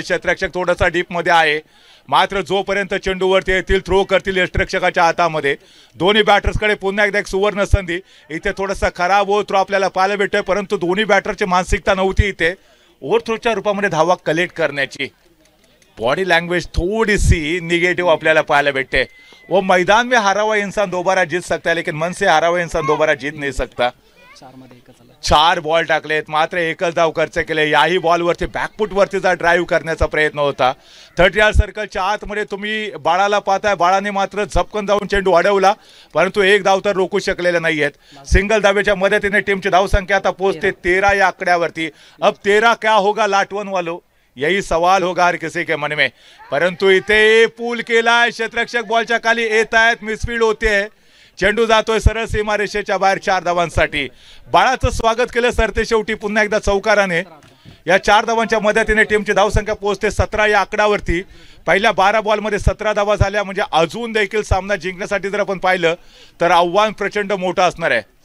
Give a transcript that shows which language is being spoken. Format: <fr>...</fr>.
<mr>क्षेत्ररक्षक थोडासा डीपमध्ये आहे, मात्र जोपर्यंत चेंडूवरती येतील थ्रो करतील यष्टिरक्षकाच्या हातामध्ये. दोन्ही बॅटर्सकडे पुन्हा एकदा एक सुवर्ण संधी. इथे थोडासा खराब ओव्हर थ्रो आपल्याला पाहायला भेटतोय, परंतु दोन्ही बॅटरची मानसिकता नव्हती इथे ओव्हर थ्रोच्या रूपामध्ये धावा कलेक्ट करण्याची. बॉडी लैंग्वेज</mr> <hi>थोड़ी सी</hi> <mr>निगेटिव आपल्याला पाहायला भेटते.</mr> <hi>वो मैदान में हारा हुआ इंसान दोबारा जीत सकता है, लेकिन मन से हारा हुआ इंसान दोबारा जीत नहीं सकता.</hi> <mr>4 बॉल टाकलेत, मात्र एकच धाव खर्च केले. याही बॉलवरती बॅकफुट वरतीचा ड्राईव्ह करण्याचा प्रयत्न होता. 30 यार्ड सर्कलच्या आतमध्ये तुम्ही बाळाला पाहताय. बाळाने मात्र झपकन जाऊन चेंडू अडवला, परंतु एक धाव तर रोखू शकलेले नाहीयेत. सिंगल धावेच्या मदतीने टीमची धावसंख्या आता पोहोचते 13 या आकड्यावरती.</mr> <hi>अब 13 क्या होगा लाटवन वालों, यही सवाल होगा हर किसी के मन में.</hi> <mr>परंतु इथे पूल केलाय. क्षेत्ररक्षक बॉलच्या खाली येत आहेत, मिसफील्ड होते. चेंडू जातोय सरळ सीमारेषेच्या बाहेर 4 धावांसाठी. बाळाचं स्वागत केलं सरते शेवटी पुन्हा एकदा चौकाराने. या 4 धावांच्या मदतीने टीमची धावसंख्या पोहोचते 17 या आकड्यावरती. पहिल्या 12 बॉलमध्ये 17 धावा झाल्या, म्हणजे अजून देखील सामना जिंकण्यासाठी जर आपण पाहिलं तर आव्हान प्रचंड मोठं असणार आहे.</mr>